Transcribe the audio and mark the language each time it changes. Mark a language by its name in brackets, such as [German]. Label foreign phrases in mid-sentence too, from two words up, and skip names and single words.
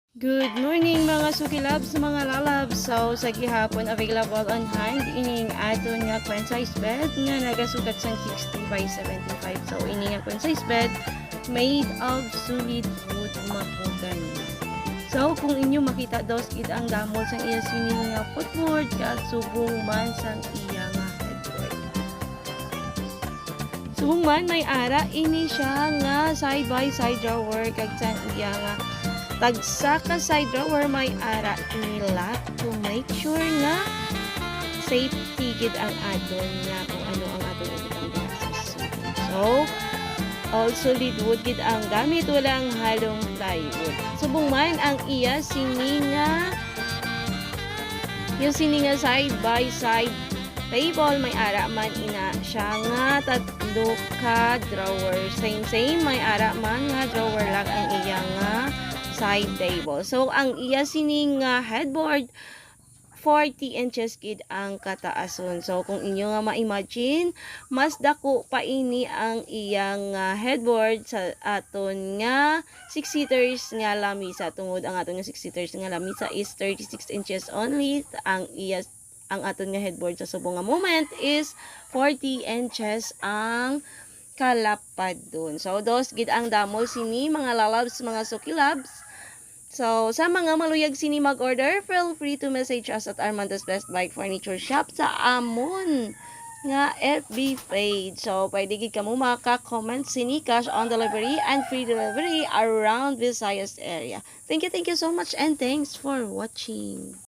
[English] Good morning [Hiligaynon] mga sukilabs, mga lalabs. So sa gihapon [English] available on hand [Hiligaynon] ining aton nga [English] queen size bed [Hiligaynon] nga nagasukat sang 60 by 75. [English] So [Hiligaynon] ini nga [English] queen size bed made of solid wood mahogany. [Hiligaynon] So kung inyo makita dos gid ang damol sang iya sining nga footboard kag subong man sang iya nga headboard. Subong man may ara ini siya nga [English] side by side drawer [Hiligaynon] kag sang iya nga tagsa ka [English] side drawer [Hiligaynon] may ara nila [English] to make sure [Hiligaynon] nga safety gid ang aton nga kung ano ang aton ibutang glasses. So, [English] all solid wood [Hiligaynon] gid ang gamit, walang halong plywood. Subong man ang iya sininga yung sininga [English] side by side table [Hiligaynon] may ara man ina siya nga tatlo ka drawer. Same may ara man nga drawer lang ang iya nga side table. So, ang iya sining headboard, 40 inches gid ang kataason. So, kung inyo nga ma-imagine, mas dako pa ini ang iyang headboard sa aton nga 6-seaters nga lamisa. Tungod ang aton nga 6-seaters nga lamisa [English] is 36 inches only. [Hiligaynon] Ang aton nga headboard sa subong nga [English] moment is 40 inches [Hiligaynon] ang kalapad dun. So, dos gid ang damol sini mga lalabs, mga sukilabs. So, sa mga maluyag sini mag-order, [English] feel free to message us at Armando's Best Bike Furniture Shop [Hiligaynon] sa amon nga [English] FB page. [Hiligaynon] So, pwede gid kamo maka-comment sini [English] cash on delivery and free delivery around Visayas area. Thank you so much and thanks for watching.